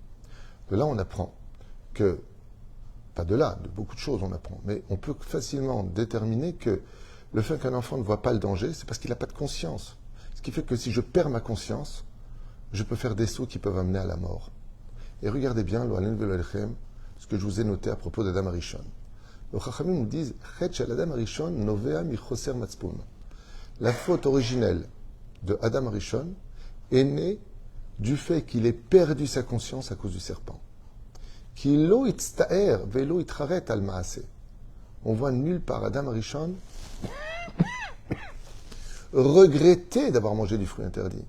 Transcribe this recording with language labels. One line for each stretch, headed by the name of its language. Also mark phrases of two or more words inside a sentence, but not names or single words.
French: De là, on apprend que, pas de là, de beaucoup de choses on apprend, mais on peut facilement déterminer que le fait qu'un enfant ne voit pas le danger, c'est parce qu'il n'a pas de conscience. Ce qui fait que si je perds ma conscience, je peux faire des sauts qui peuvent amener à la mort. Et regardez bien, ce que je vous ai noté à propos d'Adam Arishon. Les Chachamim nous disent Adam Arishon
Hebrew: נובע מחוסר מצפון.
French: La faute originelle de Adam Arishon est née du fait qu'il ait perdu sa conscience à cause du serpent.
Hebrew: כי לא הצטער ולא התחרט על מעשה.
French: On voit nulle part Adam Arishon regretter d'avoir mangé du fruit interdit.